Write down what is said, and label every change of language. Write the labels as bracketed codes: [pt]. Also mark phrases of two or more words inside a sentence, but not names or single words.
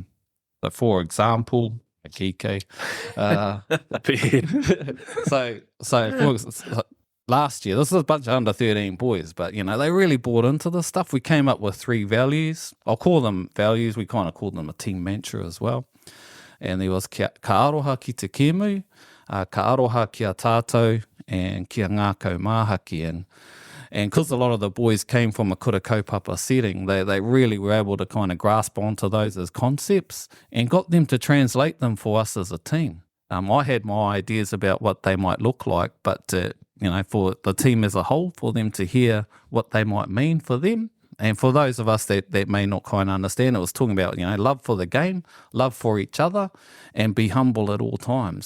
[en] So, for example, a kike. So last year, this is a bunch of under 13 boys, but they really bought into this stuff. We came up with 3 values. I'll call them values. We kind of called them a team mantra as well. And there was [mi] ka aroha ki te kēmu, ka aroha ki a tātou, [en] and [mi] kia ngākau māhaki. [en] And because a lot of the boys came from a [mi] kura kaupapa [en] setting, they really were able to kind of grasp onto those as concepts and got them to translate them for us as a team. I had my ideas about what they might look like, but for the team as a whole, for them to hear what they might mean for them. And for those of us that may not kind of understand, it was talking about, love for the game, love for each other, and be humble at all times.